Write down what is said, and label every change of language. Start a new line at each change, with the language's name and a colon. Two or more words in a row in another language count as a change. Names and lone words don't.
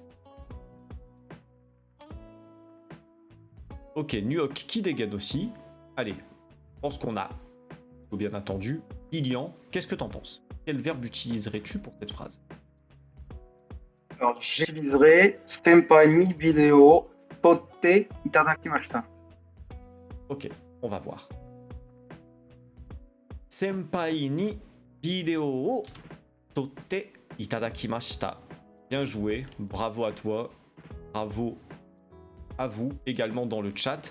French: Ok, Nuok qui dégaine aussi. Allez, je pense qu'on a bien attendu. Lilian, qu'est-ce que t'en penses? Quel verbe utiliserais-tu pour cette phrase? Alors, j'utiliserai
Japanese: 先輩にビデオ撮っていただきました.
French: Ok, on va voir.
Japanese: 先輩にビデオを撮っていただきました.
French: Bien joué, bravo à toi, bravo à vous également dans le chat.